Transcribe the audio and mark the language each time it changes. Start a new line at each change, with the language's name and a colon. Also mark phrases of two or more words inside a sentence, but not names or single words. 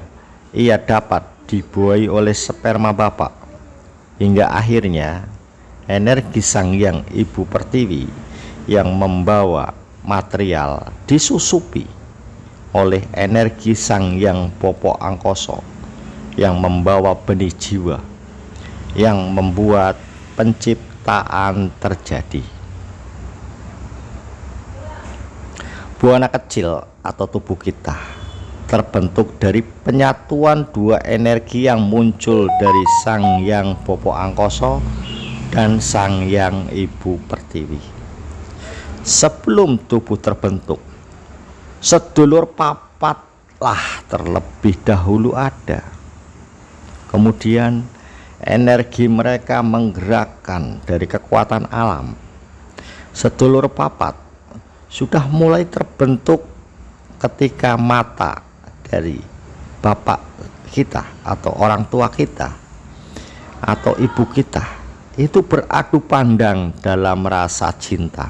Indonesian: ia dapat dibuahi oleh sperma bapak, hingga akhirnya energi Sang Hyang Ibu Pertiwi yang membawa material disusupi oleh energi Sang Hyang Bopo Angkoso yang membawa benih jiwa, yang membuat penciptaan terjadi. Buana kecil atau tubuh kita terbentuk dari penyatuan dua energi yang muncul dari Sang Hyang Bopo Angkoso dan Sang Hyang Ibu Pertiwi. Sebelum tubuh terbentuk, sedulur papatlah terlebih dahulu ada. Kemudian energi mereka menggerakkan dari kekuatan alam. Sedulur papat sudah mulai terbentuk ketika mata dari bapak kita atau orang tua kita atau ibu kita itu beradu pandang dalam rasa cinta.